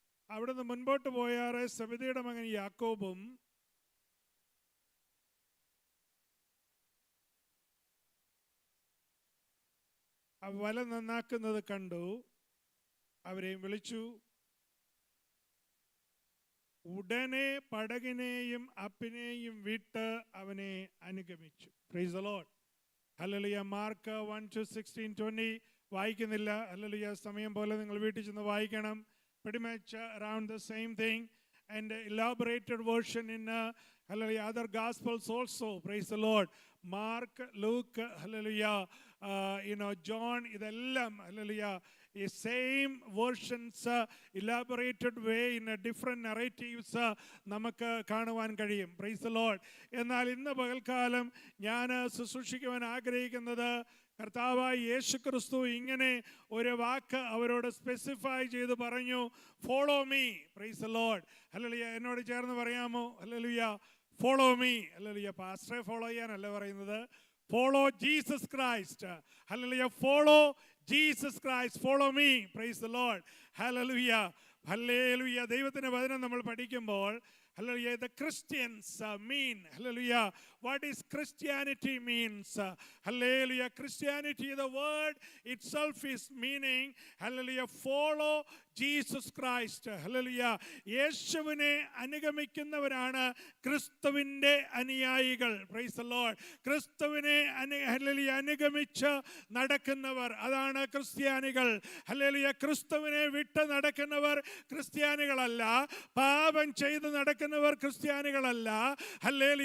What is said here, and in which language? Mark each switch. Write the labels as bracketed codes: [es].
[ml] അവിടുന്ന് മുൻപോട്ട് പോയാറെ സെബെദിയുടെ മകൻ യാക്കോബും വല നന്നാക്കുന്നത് കണ്ടു. അവരെയും വിളിച്ചു. ഉടനെ പടകിനെയും അപ്പിനെയും വിട്ട് അവനെ അനുഗമിച്ചു. [en] Praise the lord. [ml] Hallelujah. Mark 1:16-20 വായിക്കുന്നില്ല. ഹല്ലേലൂയ. സമയം പോലെ നിങ്ങൾ വീട്ടിൽ ചെന്ന് വായിക്കണം. [en] Pretty much around the same thing, and elaborated version in hallelujah other gospels also. Praise the Lord. Mark, Luke, hallelujah, John, idellam hallelujah is same versions, elaborated way in a different narratives [ml] നമുക്ക് കാണുവാൻ കഴിയും. [en] Praise the Lord. [ml] എന്നാൽ ഇന്ന് പകൽക്കാലം ഞാൻ ശുശ്രൂഷിക്കുവാൻ ആഗ്രഹിക്കുന്നത് കർത്താവായ യേശു ക്രിസ്തു ഇങ്ങനെ ഒരു വാക്ക് അവരോട് സ്പെസിഫൈ ചെയ്ത് പറഞ്ഞു, [en] Follow me. [ml] Praise the Lord. Hallelujah. എന്നോട് ചേർന്ന് പറയാമോ? ഹല്ലേലൂയ. [en] Follow me. [ml] ഹല്ലേലൂയ. പാസ്റ്ററെ ഫോളോ ചെയ്യാനല്ല പറയുന്നത്, [en] Follow Jesus Christ. Hallelujah. Follow Jesus Christ. Follow me. Praise the lord. Hallelujah. Hallelujah. [ml] ദൈവത്തിന്റെ വചനം നമ്മൾ പഠിക്കുമ്പോൾ [en] hallelujah the Christians mean, hallelujah, what is Christianity means. Hallelujah. Christianity, the word itself is meaning, hallelujah, follow Jesus Christ. Hallelujah. [ml] യേശുവിനെ അനുഗമിക്കുന്നവരാണ് ക്രിസ്തുവിൻ്റെ അനുയായികൾ. [en] Praise the Lord. [ml] ക്രിസ്തുവിനെ hallelujah അനുഗമിച്ച് നടക്കുന്നവർ, അതാണ് ക്രിസ്ത്യാനികൾ. ഹല്ലേലൂയ. ക്രിസ്തുവിനെ വിട്ട് നടക്കുന്നവർ ക്രിസ്ത്യാനികളല്ല. പാപം ചെയ്ത് നടക്കുന്നവർ ക്രിസ്ത്യാനികളല്ല. ഹല്ലേലൂയ.